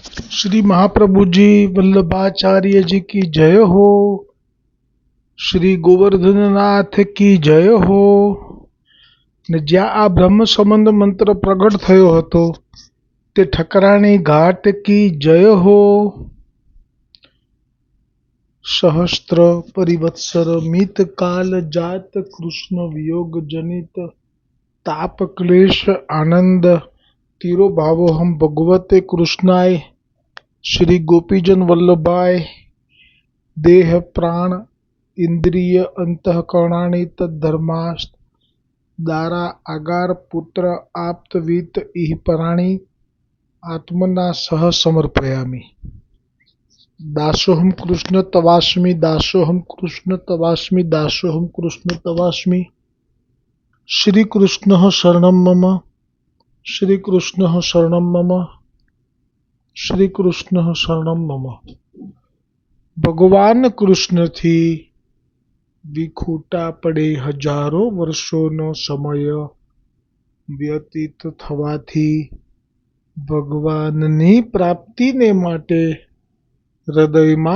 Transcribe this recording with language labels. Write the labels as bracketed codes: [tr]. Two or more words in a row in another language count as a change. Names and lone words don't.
[hi] श्री महाप्रभु जी वल्लभाचार्य जी की जय हो। श्री गोवर्धन नाथ की जय हो। [gu] ને જ્યાં આ બ્રહ્મ સંબંધ મંત્ર પ્રગટ થયો હતો તે ઠકરાણી ઘાટ [hi] की जय हो। [sa] सहस्त्र परिवत्सर मित काल जात कृष्ण वियोग जनित ताप क्लेश आनंद तीरो भावो हम भगवते कृष्णाय श्री गोपीजन वल्लभाय देह प्राण इंद्रिय अंतःकरणानि तद्धर्मास्त दारा आगार पुत्र आप्तवित इह पराणी आत्मना सह समर्पयामि। दासोहम कृष्ण तवास्मि दासोहम कृष्ण तवास्मि दासोहम कृष्ण तवास्मि। श्री कृष्ण शरणं मम श्री कृष्ण शरणं मम श्री कृष्ण शरणं मम। [gu] ભગવાન કૃષ્ણથી વિખૂટા પડે હજારો વર્ષોનો સમય વ્યતીત થવાથી ભગવાનની પ્રાપ્તિને માટે હૃદયમાં